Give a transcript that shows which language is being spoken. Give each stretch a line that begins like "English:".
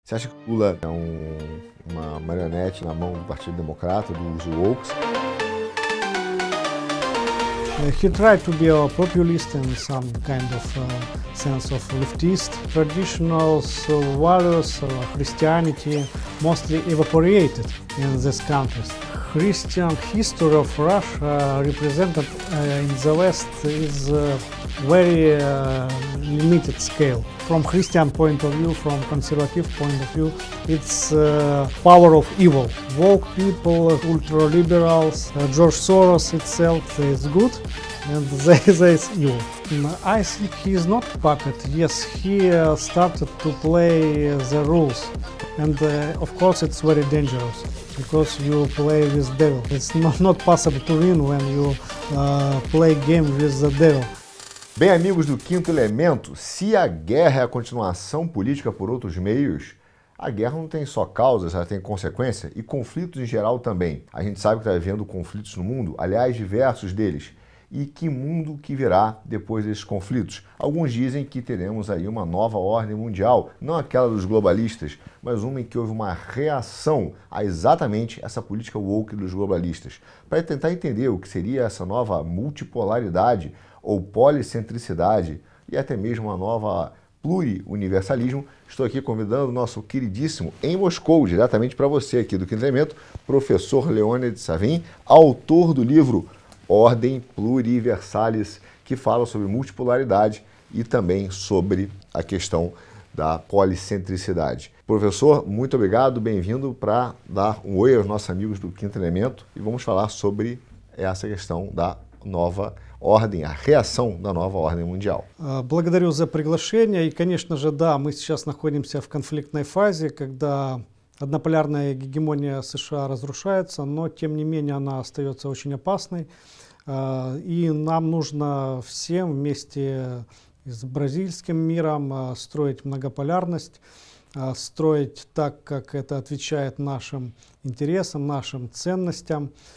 Portuguese: Você acha que Lula é uma marionete na mão do Partido Democrata, dos woke?
English: He tried to be a populist in some kind of sense of leftist. Traditional values of Christianity mostly evaporated in these countries. Christian history of Russia represented in the West is very limited scale. From Christian point of view, from conservative point of view, it's power of evil. Woke people, ultra-liberals, George Soros itself is good, and there is evil. I think he is not puppet. Yes, he started to play the rules, and of course it's very dangerous because you play with devil. It's not possible to win when you play game with the devil.
Portuguese: Bem, amigos do Quinto Elemento, se a guerra é a continuação política por outros meios, a guerra não tem só causas, ela tem consequência e conflitos em geral também. A gente sabe que está havendo conflitos no mundo, aliás, diversos deles. E que mundo que virá depois desses conflitos? Alguns dizem que teremos aí uma nova ordem mundial, não aquela dos globalistas, mas uma em que houve uma reação a exatamente essa política woke dos globalistas. Para tentar entender o que seria essa nova multipolaridade ou policentricidade e até mesmo uma nova pluriuniversalismo, estou aqui convidando o nosso queridíssimo, em Moscou, diretamente para você aqui do Quinto Elemento, professor Leonid Savin, autor do livro Ordem Pluriversalis, que fala sobre multipolaridade e também sobre a questão da policentricidade. Professor, muito obrigado, bem-vindo para dar um oi aos nossos amigos do Quinto Elemento
Russian: и
Portuguese: vamos falar sobre essa questão da nova ordem, a
Russian: реакция на новую
Portuguese: ordem mundial.
Russian: Благодарю за приглашение. И, конечно же, да, мы сейчас находимся в конфликтной фазе, когда однополярная гегемония США разрушается, но, тем не менее, она остается очень опасной. И нам нужно всем вместе с бразильским миром строить многополярность, строить так, как это отвечает нашим интересам, нашим ценностям.